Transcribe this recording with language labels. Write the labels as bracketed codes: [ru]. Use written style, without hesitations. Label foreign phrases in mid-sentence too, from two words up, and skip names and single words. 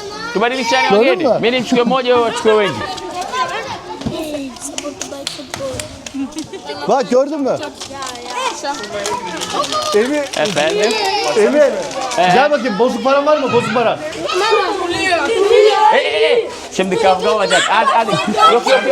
[id] Coba dilihat [tr] Gördün [id] lagi. [tr] mü? [id] Benim juga mau jawab juga lagi. [tr] Bak gördün mü? Emir, Efendim? Emir. Gel bakayım, bozuk paran var mı? Bozuk para. Şimdi kavga olacak. Hadi. Yok.